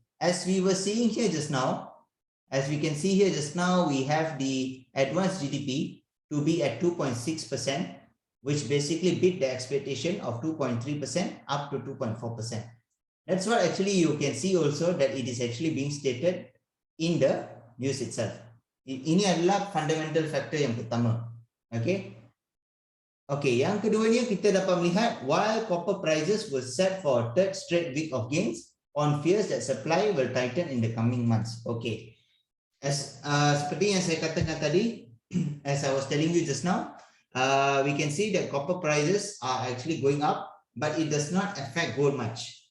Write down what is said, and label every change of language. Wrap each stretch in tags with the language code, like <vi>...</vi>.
<en>As we were seeing here just now, as we can see here just now, we have the advanced GDP to be at 2.6%, which basically beat the expectation of 2.3% up to 2.4%. That's what actually you can see also that it is actually being stated in the news itself.</en> <ms>Ini adalah fundamental factor yang pertama. Okay.</ms> <en>Okay,</en> <ms>yang keduanya kita dapat melihat</ms> <en>while copper prices were set for a third straight week of gains on fears that supply will tighten in the coming months. Okay. As</en> <ms>seperti yang saya katakan tadi,</ms> <en>as I was telling you just now, we can see that copper prices are actually going up, but it does not affect gold much.</en>